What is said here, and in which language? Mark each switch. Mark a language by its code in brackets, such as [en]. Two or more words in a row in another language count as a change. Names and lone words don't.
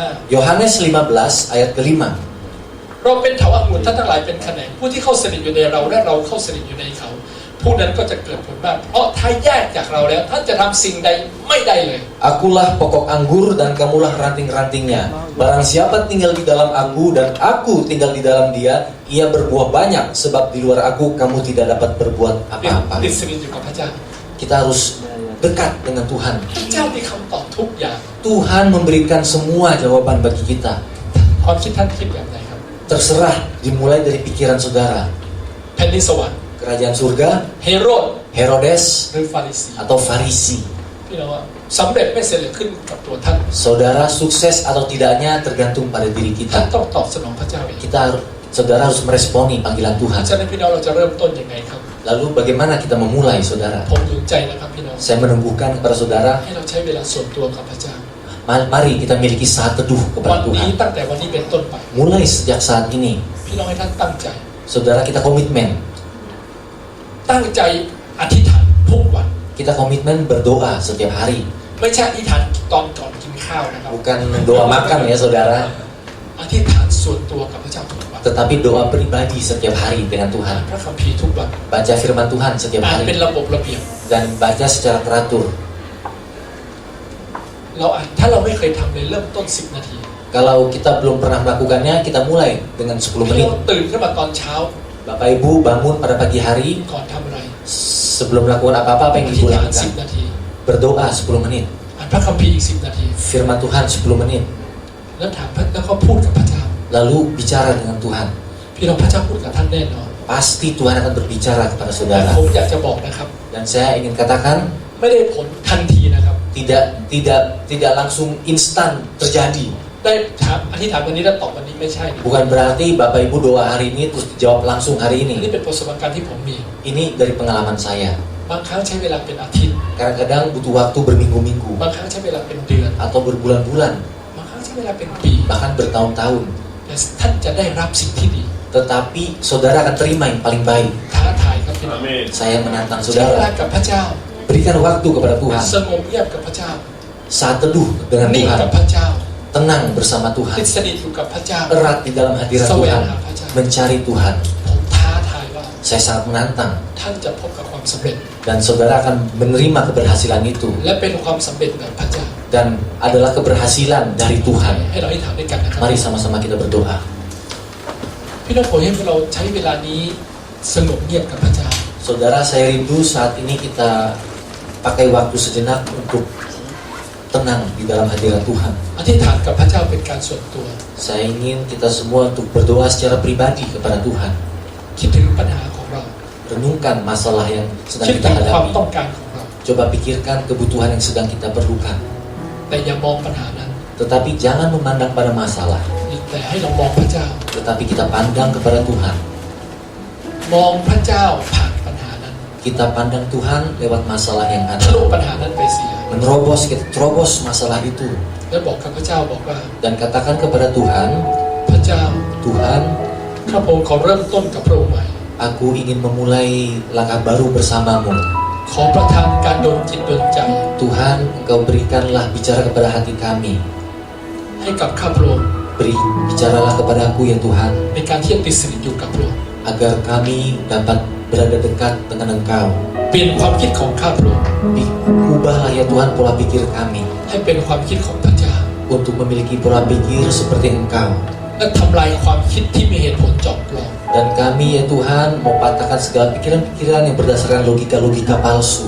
[id] Yohanes 15 ayat ke-5. [th] 5เราเป็นเถาอังุ่นท่านทั้งหลายเป็นแขนงผู้ที่เข้าสนิทอยู่ในเราและเราเข้าสนิทอยู่ในเขาผู้นั้นก็จะเกิดผลมากเพราะถ้าแยกจากเราแล้วท่านจะทำสิ่งใดไม่ได้เลย [id] Akulah pokok anggur dan kamulah ranting-rantingnya. Barang siapa tinggal di dalam aku dan aku tinggal di dalam dia, ia berbuah banyak, sebab di luar aku kamu tidak dapat berbuat [th] ติด [id] apa-apa. [th] ติดสนิทอยู่กับพระเจ้า [id] Kita harus dekat dengan Tuhan. [th] พระเจ้ามีคำตอบทุกอย่าง [id] Tuhan memberikan semua jawaban bagi kita. [th] ความคิดท่านคิดแบบไหนครับ [id] Terserah, dimulai dari pikiran saudara. [th] แผ่นดินสวรรค์ [id] Kerajaan surga, [th] เฮโรด [id] Herodes, [th] หรือฟาริสี [id] atau Farisi. [th] พี่น้องว่าสำเร็จไม่เสร็จหรือขึ้นกับตัวท่าน [id] Saudara sukses atau tidaknya tergantung pada diri [th] ท่าน [id] kita. [th] ต้องตอบสนองพระเจ้าเอง [id] Saudara harus meresponi panggilan Tuhan. [th] ฉะนั้นพี่น้องเราจะเริ่มต้นยังไงครับ [id] Lalu bagaimana kita memulai, saudara? [th] ผมหนุนใจนะครับพี่น้อง [id] Saya menumbuhkan kepada saudara, [th] ให้เราใช้เวลาส่วนตัวกับพระเจ้า [id] mari kita miliki saat teduh [th] วัน [id] kepada [th] นี้ [id] Tuhan. [th] ตั้งแต่วันนี้เป็นต้นไป [id] Mulai sejak saat ini, [th] พี่น้องให้ท่านตั้งใจ [id] saudara kita komitmen. [th] ตั้งใจอธิษฐานทุกวัน [id] Kita komitmen berdoa setiap hari. [th] ไม่ใช่อธิษฐานตอนก่อนกินข้าวนะครับ [id] Bukan doa makan ya, saudara. [th] อธิษฐานส่วนตัวกับพระเจ้าทุกวัน [id] Tetapi doa pribadi setiap hari dengan Tuhan. [th] พระคัมภีร์ทุกวัน [id] Baca firman Tuhan setiap [th] อ่านเป็น [id] hari. [th] ระบบระเบียบ [id] Dan baca secara teratur. [th] เราอ่านถ้าเราไม่เคยทำเลยเริ่มต้น10 นาที [id] Kalau kita belum pernah melakukannya, kita mulai dengan 10 [th] พี่น้อง [id] menit. [th] ตื่นขึ้นมาตอนเช้า [id] Bapak Ibu bangun pada pagi hari, [th] ก่อนทำอะไร [id] sebelum melakukan apa-apa apa [th] อ [id] yang [th] ธิ [id] ibu [th] ษฐาน [id] lakukan. [th] 10 นาที [id] Berdoa 10 menit. [th] อ่านพระคัมภีร์อีก10 นาที [id] Firman Tuhan 10 menit. [th] แล้วถามพระแล้วก็พูดกับพระเจ้า [id] Lalu bicara dengan Tuhan. [th] พี่น้องพระเจ้าพูดกับท่านแน่นอน [id] Pasti Tuhan akan berbicara kepada [th] แต่ [id] saudara. [th] ผมอยากจะบอกนะครับ [id] Dan saya ingin katakan, [th] ไม่ได้ผลทันทีนะครับ [id] tidak langsung instan terjadi. [th] ได้ถามอธิษฐานวันนี้แล้วตอบวันนี้ไม่ใช่นะ [id] Bukan berarti Bapak Ibu doa hari ini terus dijawab langsung hari [th] นี่ [id] ini. [th] เป็นประสบการณ์ที่ผมมี [id] Ini dari pengalaman saya. [th] บางครั้งใช้เวลาเป็นอาทิตย์ [id] Kadang-kadang butuh waktu berminggu-minggu [th] บางครั้งใช้เวลาเป็นเดือน [id] atau berbulan-bulan, [th] บางครั้งใช้เวลาเป็นปี [id] bahkan bertahun-tahun. [th] แต่ท่านจะได้รับสิ่งที่ดี [id] Tetapi saudara akan terima yang paling baik. [th] ท้าทายครับพี่น้อง [id] Saya menantang [th] ใช้เวลา [id] saudara. [th] กับพระเจ้า [id] Berikan waktu kepada Tuhan. [th] สงบเงียบกับพระเจ้า [id] Saat teduh dengan [th] นิ่งกับ [id] Tuhan. [th] พระเจ้า [id] Tenang bersama [th] ติ [id] Tuhan. [th] ดสนิทอยู่กับพระเจ้า [id] Erat di dalam hadirat [th] แสวง [id] Tuhan. [th] หาพระเจ้า [id] Mencari Tuhan. [th] ผมท้าทายว่า [id] Saya sangat menantang. [th] ท่านจะพบกับความสำเร็จ [id] Dan saudara akan menerima keberhasilan itu. [th] และเป็นความสำเร็จแบบพระเจ้า [id] Dan adalah keberhasilan dari Tuhan. [th] ให้เราอธิษฐานด้วยกันนะครับ [id] Mari sama-sama kita berdoa. [th] พี่น้องผมให้พวกเราใช้เวลานี้สงบเงียบกับพระเจ้า [id] Saudara, saya rindu saat ini kita pakai waktu sejenak untuk tenang di dalam hadirat Tuhan. [th] อธิษฐานกับพระเจ้าเป็นการส่วนตัว [id] Saya ingin kita semua untuk berdoa secara pribadi kepada Tuhan. [th] คิดถึงปัญหาของเรา [id] Renungkan masalah yang [th] คิ [id] sedang [th] ด [id] kita [th] ถึงความ [id] hadapi. [th] ต้องการของเรา [id] Coba pikirkan kebutuhan yang sedang kita perlukan. [th] แต่อย่ามองปัญหานั้น [id] Tetapi jangan memandang pada masalah, [th] แต่ให้เรามองพระเจ้า [id] tetapi kita pandang kepada Tuhan. [th] มองพระเจ้าผ่านปัญหานั้น [id] Kita pandang Tuhan lewat masalah yang [th] ทะลุ [id] ada. [th] ปัญหานั้นไปเสีย [id] Menerobos, kita terobos masalah itu. [th] แล้วบอกกับพระเจ้าบอกว่า [id] Dan katakan kepada Tuhan, [th] พระเจ้า [id] Tuhan, [th] ข้าพระองค์ขอเริ่มต้นกับพระองค์ใหม่ [id] aku ingin memulai langkah baru bersamamu. [th] ขอประทานการดลจิตดลใจ [id] Tuhan, Engkau berikanlah bicara kepada hati kami. [th] ให้กับข้าพระองค์ [id] Bicaralah kepada aku ya Tuhan, [th] ในการที่จะติดสนิทอยู่กับพระองค์ [id] agar kami dapat berada dekat dengan Engkau. [th] เปลี่ยนความคิดของข้าพระองค์ [id] Ubahlah ya Tuhan pola pikir kami [th] ให้เป็นความคิดของพระเจ้า [id] untuk memiliki pola pikir seperti Engkau. [th] และทำลายความคิดที่มีเหตุผลจอมปลอม [id] Dan kami ya Tuhan mau patahkan segala pikiran-pikiran yang berdasarkan logika-logika palsu.